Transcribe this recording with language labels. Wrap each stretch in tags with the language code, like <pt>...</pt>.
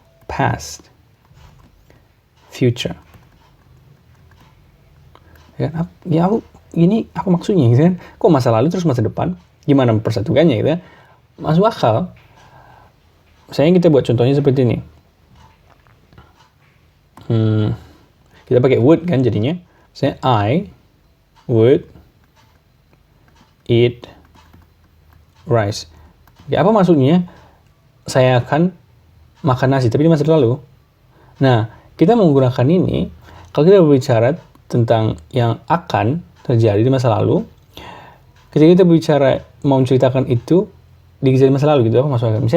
<en>Past, future.</en> <id>Ya, aku maksudnya gitu kan. Kok masa lalu terus masa depan? Gimana mempersatukannya gitu ya? Masuk akal. Misalnya kita buat contohnya seperti ini. Kita pakai would kan jadinya. Misalnya</id> <en>I would eat rice.</en> <id>Ya, apa maksudnya? Saya akan makan nasi, tapi di masa lalu. Nah, kita menggunakan ini, kalau kita berbicara tentang yang akan terjadi di masa lalu, ketika kita berbicara mau menceritakan itu di kejadian masa lalu gitu, apa maksudnya?</id>